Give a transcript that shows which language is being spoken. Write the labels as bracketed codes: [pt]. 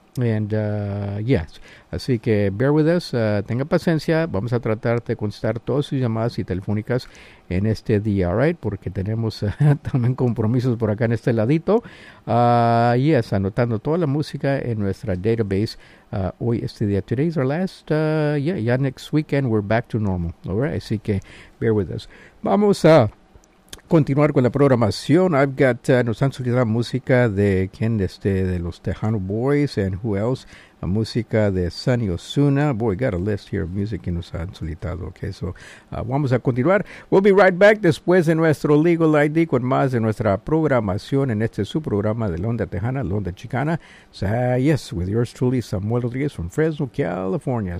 [en] And yes, [es] así que [en] bear with us, [es] tenga paciencia, vamos a tratar de contestar todas sus llamadas y telefónicas en este día, [en] right? [es] Porque tenemos también compromisos por acá en este ladito. Yes, anotando toda la música en nuestra database hoy este día. [en] Today's our last, yeah, next weekend we're back to normal, all right? [es] Así que [en] bear with us. [es] Vamos a continuar con la programación. [en] I've got, [es] nos han solicitado música de quien, de los Tejano Boys, [en] and who else, [es] la música de Sunny Osuna. [en] Boy, got a list here of music [es] que nos han solicitado. [en] Okay, so [es] vamos a continuar. [en] We'll be right back [es] después de nuestro Legal ID con más de nuestra programación en este su programa de Londa Tejana, Londa Chicana. [en] So, yes, with yours truly, Samuel Rodriguez from Fresno, California.